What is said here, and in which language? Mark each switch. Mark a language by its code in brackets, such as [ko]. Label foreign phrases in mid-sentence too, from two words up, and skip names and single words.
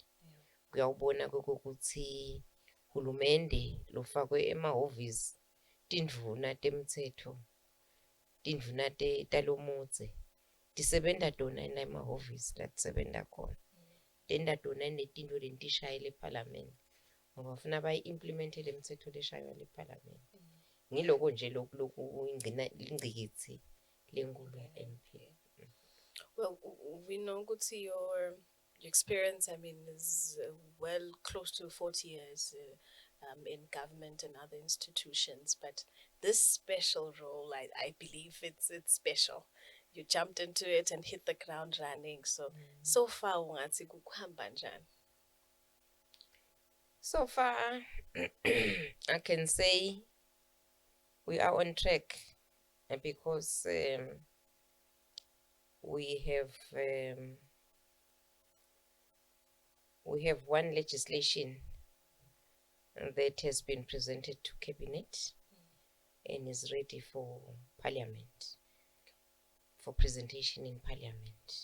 [ss] Kuyawubona ukuthi hulumende lofakwe emahhovisi tindvuna temtsetfo, tindvuna talomudze tisebenta tona emahhovisi la tisebenta khona, tenta tona netintfo letishayela eParliament ngoba bafuna bayi-implemente le mtsetfo leshaywa leParliament. Ngiloko nje lokhu ingcikitsi lenkulu ya MP. [en] Well, we know ukuthi your experience, I mean, is well close to 40 years in government and other institutions. But this special role, I believe it's special. You jumped into it and hit the ground running. So far, [ss] ungathi kukuhamba njani? [en] So far, I can say we are on track because we have one legislation that has been presented to Cabinet and is ready for Parliament, for presentation in Parliament.